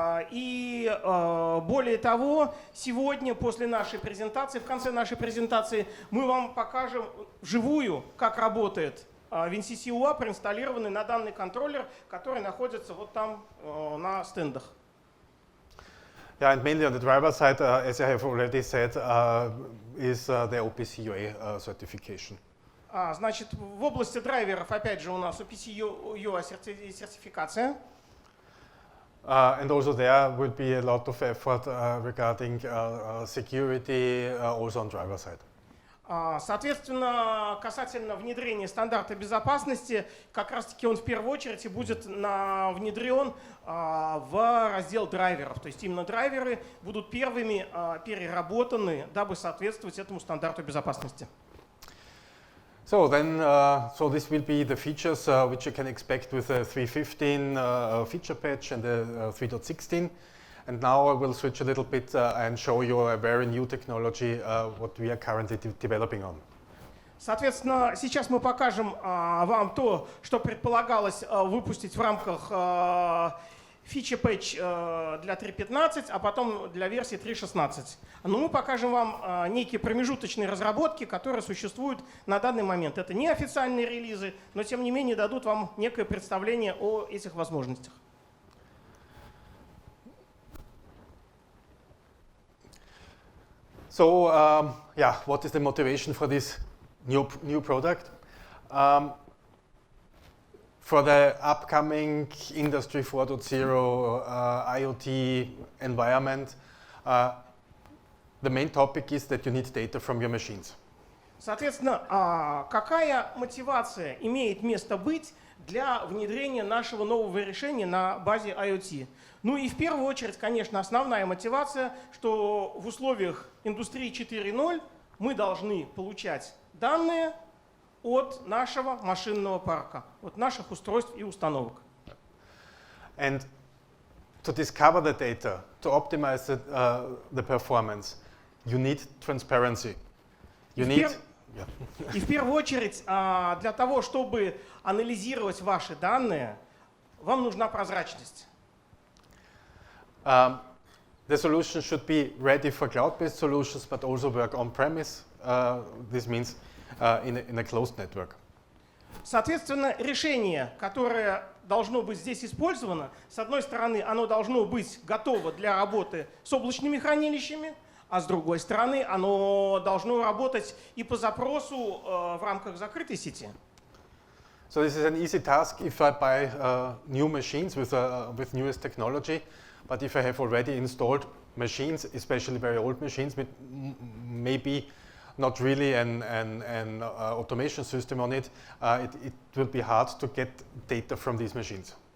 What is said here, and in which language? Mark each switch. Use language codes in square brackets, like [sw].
[ru] И более того, сегодня после нашей презентации, в конце нашей презентации, мы вам покажем вживую, как работает WinCC OA, проинсталлированный на данный контроллер, который находится вот там на стендах. [en] Yeah, and mainly on the driver side, as I have already said, is the OPC UA certification. [ru] Значит, в области драйверов, опять же, у нас OPC UA сертификация. [en] And also there will be a lot of effort regarding security, also on driver side. [ru] Соответственно, касательно внедрения стандарта безопасности, как раз-таки он в первую очередь будет внедрен в раздел драйверов. То есть именно драйверы будут первыми переработаны, дабы соответствовать этому стандарту безопасности. [en] So then, so this will be the features which you can expect with the 3.15 feature patch and the 3.16. And now I will switch a little bit and show you a very new technology what we are currently developing on. [ru] Соответственно, сейчас мы покажем вам то, что предполагалось выпустить в рамках feature patch для 3.15, а потом для версии 3.16. Но мы покажем вам некие промежуточные разработки, которые существуют на данный момент. Это не официальные релизы, но тем не менее дадут вам некое представление о этих возможностях. [en] So, yeah, what is the motivation for this new product? For the upcoming Industry 4.0 IoT environment, the main topic is that you need data from your machines. [ru] Соответственно, какая мотивация имеет место быть для внедрения нашего нового решения на базе IoT? Ну и в первую очередь, конечно, основная мотивация, что в условиях индустрии 4.0 мы должны получать данные от нашего машинного парка, от наших устройств и установок. [en] And to discover the data, to optimize the performance, you need transparency. You need, [ru] И в первую очередь, для того, чтобы анализировать ваши данные, вам нужна прозрачность. [en] The solution should be ready for cloud-based solutions, but also work on-premise. This means in a closed network. [ru] Соответственно, решение, которое должно быть здесь использовано, с одной стороны, оно должно быть готово для работы с облачными хранилищами, а с другой стороны, оно должно работать и по запросу в рамках закрытой сети. [en] So this is an easy task if I buy new machines with newest technology, but if I have already installed machines, especially very old machines with maybe not really an automation system on it, it will be hard to get data from these machines.